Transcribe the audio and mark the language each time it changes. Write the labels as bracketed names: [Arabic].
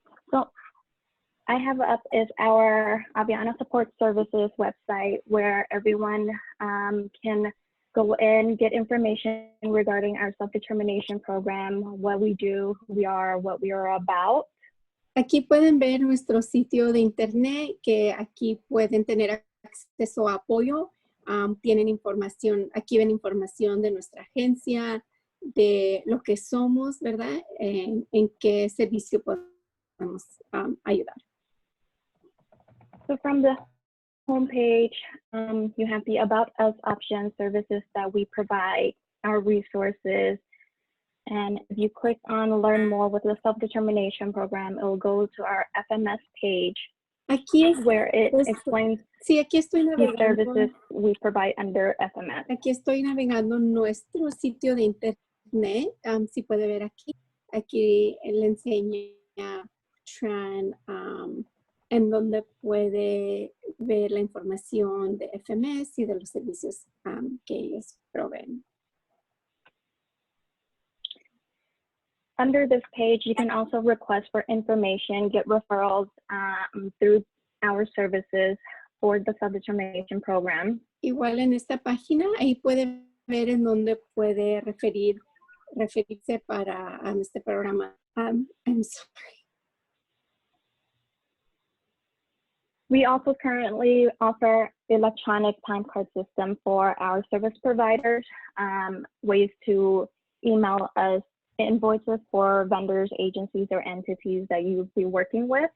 [English] So I have up is our Aviana Support Services website where everyone can go in, get information regarding our self-determination program, what we do, who we are, what we are about. [Spanish] Aquí pueden ver nuestro sitio de internet, que aquí pueden tener acceso a apoyo. Tienen información, aquí ven información de nuestra agencia, de lo que somos, ¿verdad? En qué servicio podemos ayudar. [English] So from the homepage, you have the About Us option, services that we provide, our resources. And if you click on Learn More with the Self-Determination Program, it will go to our FMS page. [Spanish] Aquí [English] where it explains [Spanish] sí, aquí estoy [English] the [Spanish] navegando. [English] services we provide under FMS. [Spanish] Aquí estoy navegando nuestro sitio de internet. Si puede ver aquí. Aquí le enseña Tran en donde puede ver la información de FMS y de los servicios que ellos proveen. [English] Under this page, you can also request for information, get referrals through our services for the self-determination program. [Spanish] Igual en esta página, ahí puede ver en donde puede referirse para este programa. [English] I'm sorry. We also currently offer electronic time card system for our service providers, ways to email us invoices for vendors, agencies, or entities that you'll be working with.